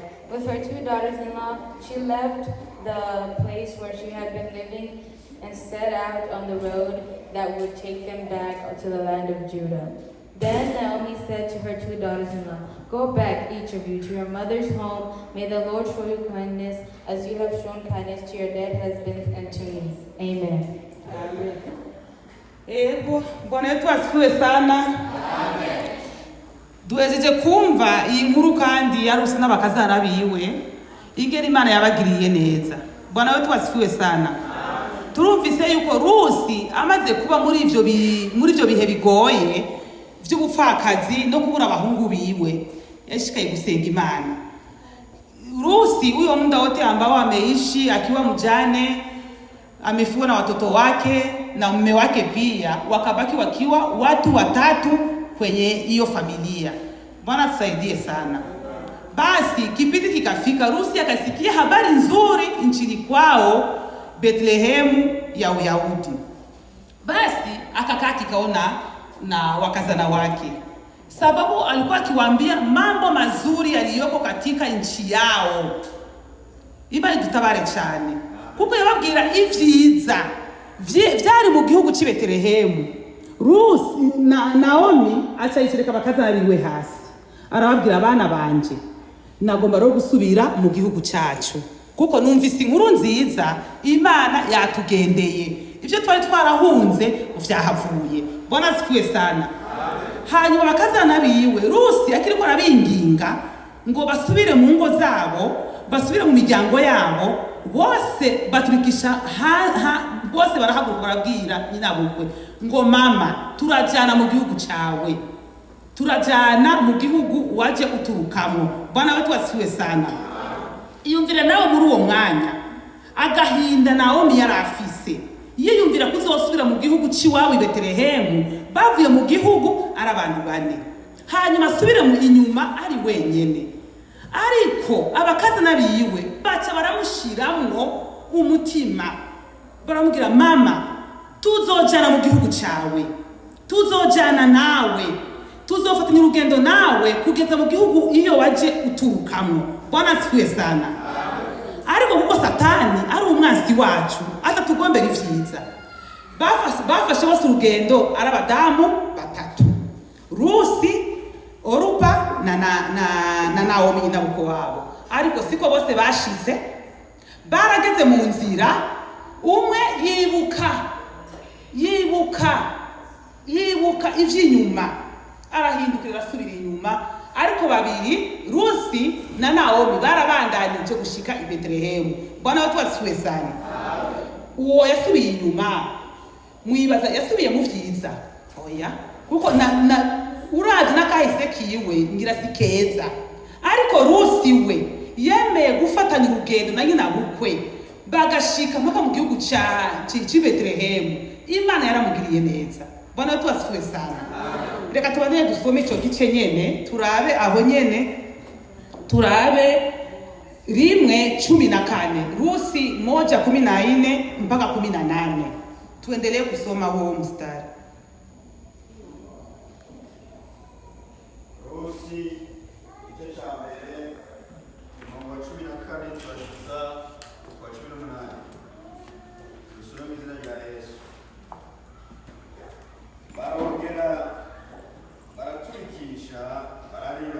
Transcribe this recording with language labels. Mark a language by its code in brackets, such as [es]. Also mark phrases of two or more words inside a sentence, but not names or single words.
[en] With her 2 daughters-in-law, she left the place where she had been living and set out on the road that would take them back to the land of Judah. Then Naomi said to her 2 daughters-in-law, "Go back, each of you, to your mother's home. May the Lord show you kindness, as you have shown kindness to your dead husbands and to me." Amen. Amen. [rn] Ego, [sw] Bwana wetu asifiwe sana. [rn] Duhejeje kumva iyi nkuru kandi ya Rusi n'abakazana biwe, ingeri Imana yabagiriye neza. [sw] Bwana wetu asifiwe sana. [rn] Turumvise yuko Rusi amaze kuba muri ivyo bihe bigoye vy'ubupfakazi no kubura abahungu biwe, yashikaye gusenga Imana. [sw] Rusi huyo muda wote ambao ameishi akiwa mjane, amefiwa na watoto wake na mume wake pia, wakabaki wakiwa watu watatu kwenye hiyo familia. Bwana tusaidie sana. Basi kipindi kikafika, Rusi akasikia habari nzuri nchini kwao Bethlehemu ya Uyahudi. Basi akakaa kikaona na wakazana wake, sababu alikuwa akiwaambia mambo mazuri yaliyoko katika nchi yao. [rn] Imana idutabare cyane, kuko yababwira ivyiza vyari mu gihugu cy'i Bethlehemu. Rusi na Naomi aca yishirika abakazana biwe hasi, arababwira abana banje, nagomba rero gusubira mu gihugu cyacu, kuko numvise inkuru nziza Imana yatugendeye, ivyo twari twarahunze vyahavuye. [sw] Bwana asifiwe sana. [rn] Hanyuma abakazana biwe Rusi akiriko arabinginga ngo basubire mu ngo zabo, basubire mu miryango yabo, bose baturikisha bose barahaguruka barabwira nyinabukwe ngo mama, turajana mu gihugu cyawe, turajana mu gihugu waje uturukamo. [sw] Bwana wetu asifiwe sana. [rn] Iyumvire nawe muri uwo mwanya agahinda Naomi yari afise, yiyumvira kuzosubira mu gihugu cy'iwawe i Bethlehemu, bavuye mu gihugu ari abantu bane, hanyuma asubire mu inyuma ari wenyene. Ariko abakazana biwe baca baramushiramwo umutima, baramubwira mama, tuzojana mu gihugu cyawe, tuzojana nawe, tuzofatanya urugendo nawe kugeza mu gihugu iyo waje uturukamo. [sw] Bwana asifiwe sana. [rn] Ariko kuko Satani ari umwanzi wacu, atatugombera ivyiza, bafashe bose urugendo ari abadamu batatu, Rusi, Orupa na Naomi nyinabuko wabo. Ariko siko bose bashize, barageze mu nzira, umwe yibuka ivy'inyuma, arahindukira asubira inyuma. Ariko babiri, Rusi na Naomi, barabandanije gushika i Bethlehemu. [sw] Bwana wetu asifiwe sana. [rn] Uwo yasubiye inyuma, mwibaza yasubiye mu vyiza? Oya, kuko urazi n'akahise kiwe ngira si keza. Ariko Rusi we yemeye gufatanya urugendo na nyinabukwe, bagashika mpaka mu gihugu cy'i Bethlehemu. Imana yaramugiriye neza. [sw] Bwana wetu asifiwe sana. [rn] Reka tubane dusome ico gice nyene, turabe aho nyene, turabe 1:14, Rusi 1:14 mpaka 18. [sw] Tuendelee kusoma huo mstari. [rn] Rusi igice cya mbere umurongo wa 14 turageza kwa 18. Dusome mu izina rya Yesu. Barongera baraturikisha bararira.